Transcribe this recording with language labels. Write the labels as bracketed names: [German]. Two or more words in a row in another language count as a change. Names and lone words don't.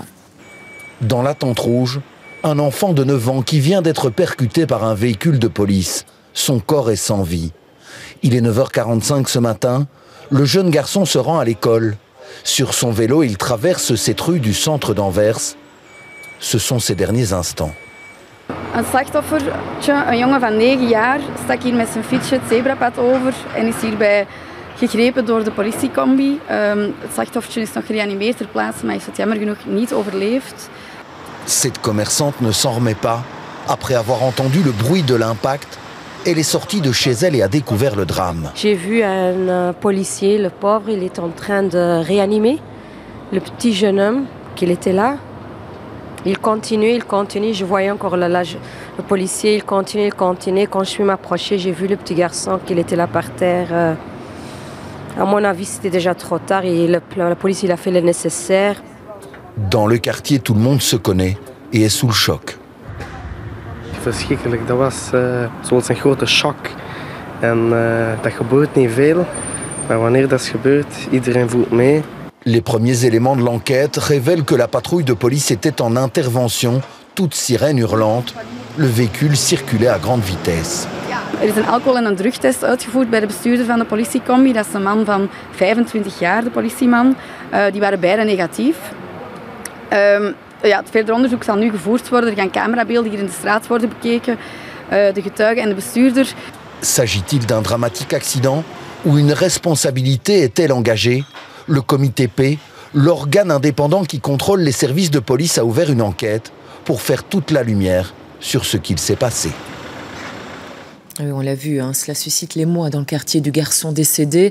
[French] Dans la tente rouge, un enfant de 9 ans qui vient d'être percuté par un véhicule de police. Son corps est sans vie. Il est 9h45 ce matin. Le jeune garçon se rend à l'école. Sur son vélo, il traverse cette rue du centre d'Anvers. Ce sont ses derniers instants. [Dutch] Een slachtoffertje, een jongen van 9 jaar, stak hier met zijn fietsje het zebrapad over en is hierbij gegrepen door de politiecombi. Het slachtoffertje is nog gereanimeerd ter plaatse, maar heeft het jammer genoeg niet overleefd. [French] Cette commerçante ne s'en remet pas. Après avoir entendu le bruit de l'impact, elle est sortie de chez elle et a découvert le drame. J'ai vu un policier, le pauvre, il est en train de réanimer le petit jeune homme qu'il était là. Il continue, je voyais encore le policier, il continue. Quand je suis m'approcher, j'ai vu le petit garçon qu'il était là par terre. À mon avis, c'était déjà trop tard et la police il a fait le nécessaire. Dans le quartier, tout le monde se connaît et est sous le choc. [Dutch] Verschrikkelijk, dat was zoals een grote shock. En dat gebeurt niet veel, maar wanneer dat gebeurt, iedereen voelt mee. [French] Les premiers éléments de l'enquête révèlent que la patrouille de police était en intervention, toute sirène hurlante. Le véhicule circulait à grande vitesse. [Dutch] Er is een alcohol- en een drugtest uitgevoerd bij de bestuurder van de politiecombi. Dat is een man van 25 jaar, de politieman. Die waren beide negatief. Het verder onderzoek zal nu gevoerd worden. Er gaan camerabeelden hier in de straat worden bekeken. De getuige en de bestuurder. [French] S'agit-il d'un dramatique accident ou une responsabilité est-elle engagée? Le comité P, l'organe indépendant qui contrôle les services de police, a ouvert une enquête pour faire toute la lumière sur ce qu'il s'est passé. Oui, on l'a vu, cela suscite l'émoi dans le quartier du garçon décédé.